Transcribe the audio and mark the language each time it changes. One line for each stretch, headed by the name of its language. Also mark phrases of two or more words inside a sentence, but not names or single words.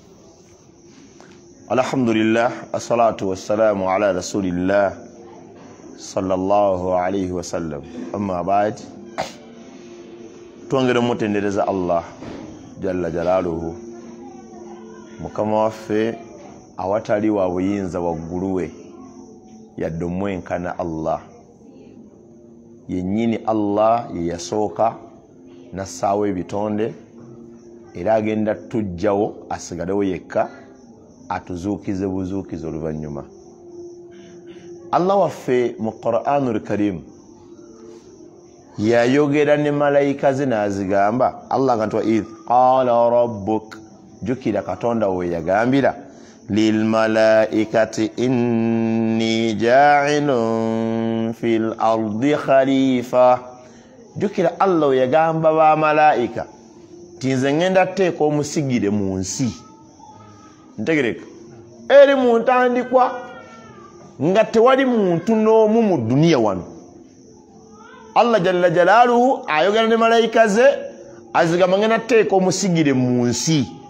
Arabic: الحمد لله الصلاة والسلام على رسول الله صلى الله عليه وسلم. أما بعد,
Ganda: twongere mutendereza Allah
Arabic: جل جلاله,
Ganda: mukama waffe awatali wa buyinza wagguluwe yadde omwenkana Allah. Yennyini Allah ye yasooka nassaawo ebitonde era agenda tujjawo asigalewo yekka atuzuukize buzuukize oluvannyuma. Allah waffe mu Qur'anul Karim yayogera ne malayika ze n'azigamba.
Arabic: Allah
Ganda: nga nti
Arabic: إذ قال ربك,
Ganda: jukira katonda we yagambira
Arabic: للملائكة إني جاعل في الأرض خليفة.
Ganda: Jukira Allah we yagamba ba malaika tinze ngenda teeka omusigire mu nsi. Ntegereka eri mu ntandikwa nga tewali muntu n'omu mu duniya wano. Allah
Arabic: جل جلاله
Ganda: ayogera ne malayika ze azigamba ngenda teeka omusigire mu nsi.